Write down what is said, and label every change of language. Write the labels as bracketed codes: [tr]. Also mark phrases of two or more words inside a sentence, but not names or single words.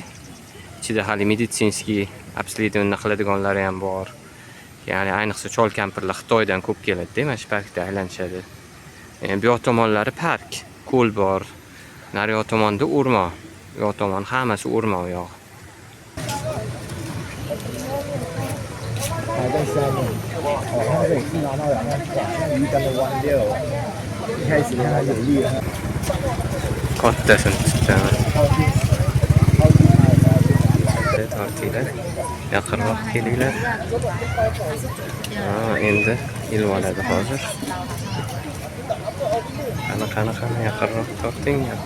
[uz] Ichida hali [ru] медицинский обследование [uz] qiladiganlari ham bor. Ya'ni ayniqsa chol kampirlar Xitoydan ko'p keladi, mana shu parkda aylanishadi. Bu yoq tomonlari park, ko'l bor. Nariyoq tomonda o'rmon. Bu yoq tomon hammasi o'rmon u yoq. [zh] 还在下面，它这里是拿到两个鱼竿的弯掉，一开始它有力了。 [uz] Kattasini tutaman. Tortinglar, yaqinroq kelinglar. Endi ilib oladi hozir. Qani yaqinroq torting.